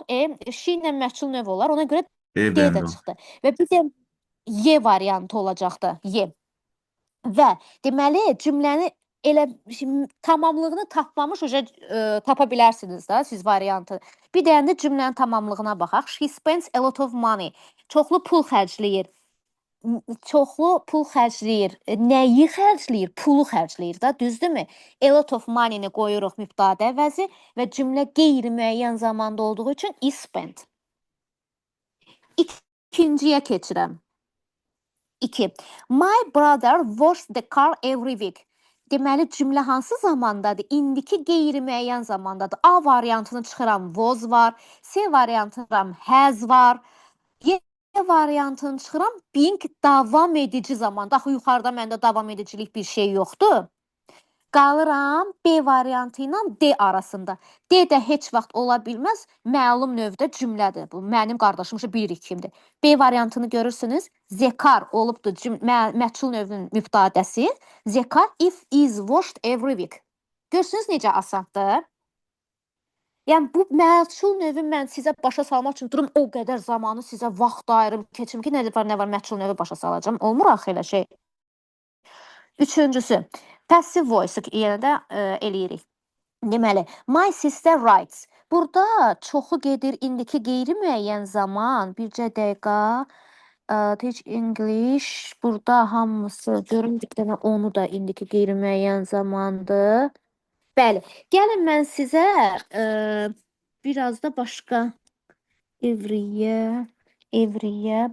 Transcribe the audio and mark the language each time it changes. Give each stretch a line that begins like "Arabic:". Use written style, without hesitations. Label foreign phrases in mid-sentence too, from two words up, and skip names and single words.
Azerbaijani: She ilə məchul növ olar. Ona görə D də çıxdı. Və bir də Y variantı olacaqdı. Y. Və deməli cümləni elə tamamlığını tapmamış tapa bilərsiniz də siz variantı. Bir deyəndə cümlənin tamamlığına baxaq.
English: She spends a lot of money.
Azerbaijani: Çoxlu pul xərcləyir. Çoxlu pul xərcləyir. Nəyi xərcləyir? Pulu xərcləyir də, düzdürmü?
English: A lot of money-
Azerbaijani: ni qoyuruq mübtədə əvəzi və cümlə qeyri-müəyyən zamanda olduğu üçün
English: is spent.
Azerbaijani: İkinciyə keçirəm. 2.
English: My brother washes the car every week.
Azerbaijani: Deməli cümlə hansı zamandadır? İndiki qeyri-müəyyən zamandadır. A variantını çıxıram was var, C variantını çıxıram has var, Y variantını çıxıram being davam edici zamanda. Axı yuxarıda məndə davam edicilik bir şey yoxdur. Qalıram B variantı ilə D arasında. D də heç vaxt ola bilməz, məlum növdə cümlədir. Bu mənim qardaşım bilir kimdir. B variantını görürsünüz. Zekar olubdur məchul növünün mübtadəsi.
English: Zekar if is washed every week.
Azerbaijani: Görürsünüz necə asandır? Yəni bu məchul növü mən sizə başa salmaq üçün durum o qədər zamanı sizə vaxt ayırım, keçim ki, nə var məchul növü başa salacağam. Olmur axı elə şey. Üçüncüsü,
English: passive voice
Azerbaijani: yenə də eləyirik. Deməli,
English: my sister writes.
Azerbaijani: Burada çoxu gedir indiki qeyri-müəyyən zaman. Bircə dəqiqə.
English: Teach English.
Azerbaijani: Burada hamısı görün bir dənə onu da indiki qeyri-müəyyən zamandır. Bəli. Gəlin mən sizə biraz da başqa evriyə.